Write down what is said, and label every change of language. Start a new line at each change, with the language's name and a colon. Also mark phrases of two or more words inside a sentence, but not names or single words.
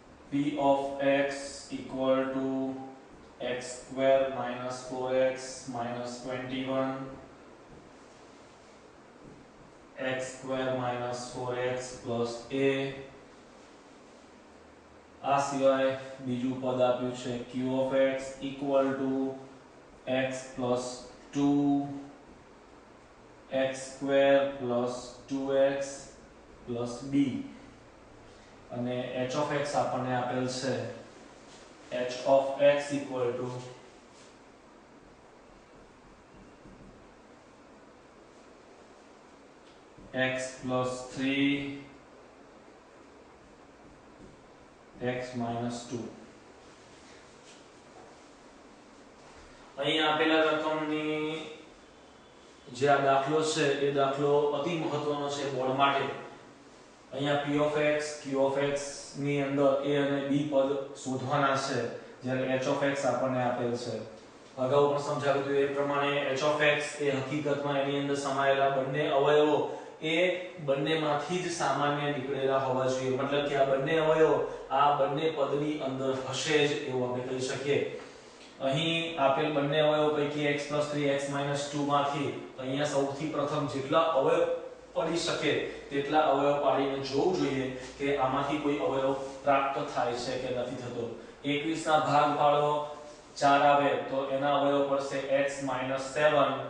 English: p of x equal to x square minus 4x minus 21 x square minus 4x plus a
Gujarati: આ સિવાય બીજું પદ આપ્યું છે
English: q of x equal to x plus 2 x square plus 2x plus b અને h of x
Gujarati: આપણને આપેલ છે
English: h of x equal to x plus 3 x minus 2
Gujarati: અહીં આપેલા રકમની જે આ દાખલો છે એ દાખલો અતિ મહત્વનો છે બોર્ડ માટે અહીંયા
English: p of x q of x
Gujarati: ની અંદર a અને b પદ શોધવાના છે જ્યારે
English: h of x
Gujarati: આપણને આપેલ છે અગાઉ પણ સમજાવ્યું હતું એ પ્રમાણે
English: h of x
Gujarati: એ હકીકતમાં એની અંદર સમાયેલા બંને અવયવો એ બંનેમાંથી જ સામાન્ય નીકળેલા હોવા જોઈએ મતલબ કે આ બંને અવયવો આ બંને પદની અંદર હશે જ એવું આપણે કહી શકીએ અહીં આપેલ બંને અવયવો પૈકી x + 3 x - 2 માંથી અહીંયા સૌથી પ્રથમ જેટલા અવયવ પડી શકે તેટલા અવયવ પાડીને જોવું જોઈએ કે આમાંથી કોઈ અવયવ પ્રાપ્ત થાય છે કે નથી થતો 21 ના ભાગ પાડો 4 આવે તો એના અવયવ પડશે x - 7